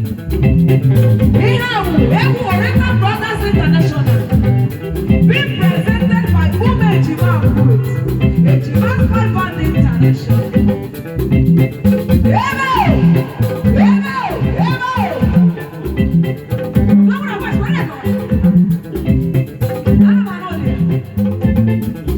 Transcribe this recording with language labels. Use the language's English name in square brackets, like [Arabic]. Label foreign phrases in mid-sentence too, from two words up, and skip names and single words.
[Igbo] Ihe a bụ egwu Oriental Brothers International, [English] being presented by [Igbo] Ume Ejima Akwuit, Ejima Squad Band International. Ebe o! Ebe o! Ebe o! [English] Lọ́wọ́lọ́wọ́, where you going? [Igbo] Ana m anọ there.